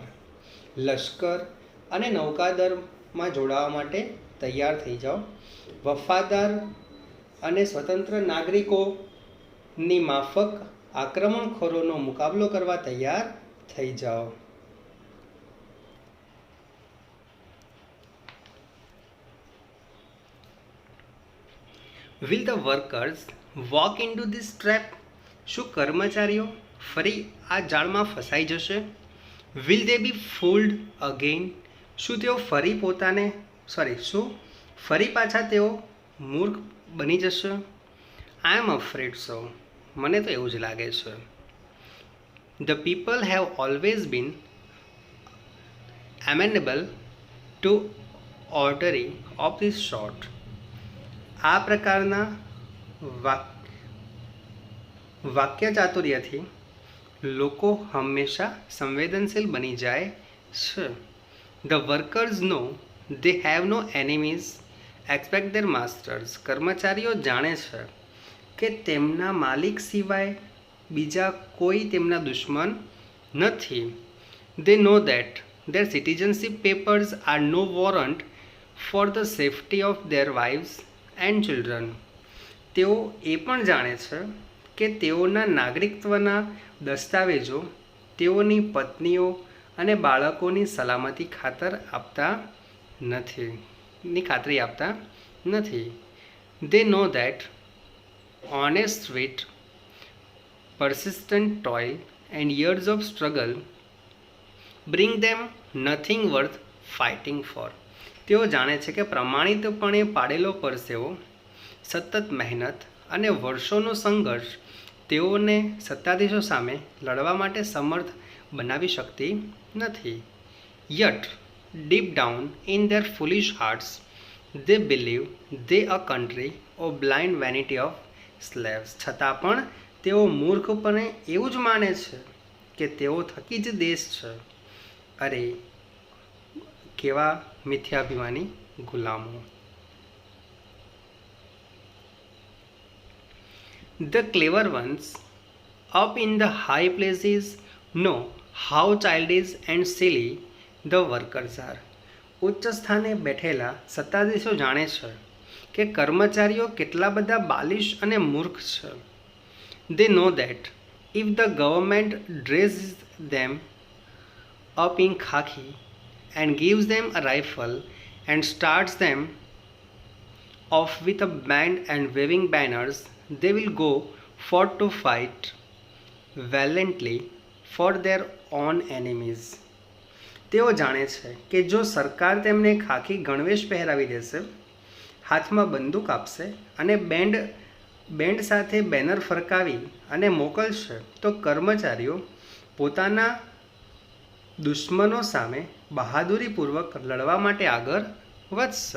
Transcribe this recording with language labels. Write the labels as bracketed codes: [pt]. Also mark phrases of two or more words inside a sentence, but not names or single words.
[gu] લશ્કર અને નૌકાદળમાં જોડાવા માટે તૈયાર થઈ જાઓ. વફાદાર અને સ્વતંત્ર નાગરિકોની માફક આક્રમણખોરોનો મુકાબલો કરવા તૈયાર થઈ જાઓ. [en] Will the workers walk into this trap? [gu] શું કર્મચારીઓ ફરી આ જાળમાં ફસાઈ જશે? [en] Will they be fooled again? [gu] શું તેઓ ફરી પાછા તેઓ મૂર્ખ બની જશે? [en] I am afraid so. [gu] મને તો એવું જ લાગે છે. [en] The people have always been amenable to ordering of this sort. [gu] આ પ્રકારના વાક્ય ચાતુર્યથી લોકો હંમેશા સંવેદનશીલ બની જાય છે. [en] The workers know they have no enemies except their masters. [gu] કર્મચારીઓ જાણે છે કે તેમના માલિક સિવાય બીજા કોઈ તેમના દુશ્મન નથી. [en] They know that their citizenship papers are no warrant for the safety of their wives and children. [gu] તેઓ એ પણ જાણે છે કે તેઓના નાગરિકત્વના દસ્તાવેજો તેઓની પત્નીઓ અને બાળકોની સલામતી ખાતરી આપતા નથી. [en] They know that honest sweat, persistent toil and years of struggle bring them nothing worth fighting for. [gu] તેઓ જાણે છે કે પ્રમાણિતપણે પાડેલો પરસેવો, સતત મહેનત અને વર્ષોનો સંઘર્ષ તેઓને સત્તાધીશો સામે લડવા માટે સમર્થ બનાવી શકતી નથી. [en] Yet, deep down in their foolish hearts, they believe they are a country of blind vanity of slaves. [gu] છતાં પણ તેઓ મૂર્ખપણે એવું જ માને છે કે તેઓ થકી જ દેશ છે. અરે કેવા મિથ્યાભિમાની ગુલામો. [en] The clever ones up in the high places know how childish and silly the workers are. [gu] ઉચ્ચ સ્થાને બેઠેલા સત્તાધીશો જાણે છે કે કર્મચારીઓ કેટલા બધા બાલિશ અને મૂર્ખ છે. [en] They know that if the government dresses them up in khaki and gives them a rifle and starts them off with a band and waving banners, they will go forth to fight valiantly for their own enemies. [gu] તેઓ જાણે છે કે જો સરકાર તેમને ખાખી ગણવેશ પહેરાવી દેશે, હાથમાં બંદૂક આપશે અને બેન્ડ સાથે બેનર ફરકાવી અને મોકલશે તો કર્મચારીઓ પોતાના દુશ્મનો સામે બહાદુરીપૂર્વક લડવા માટે આગળ વધશે.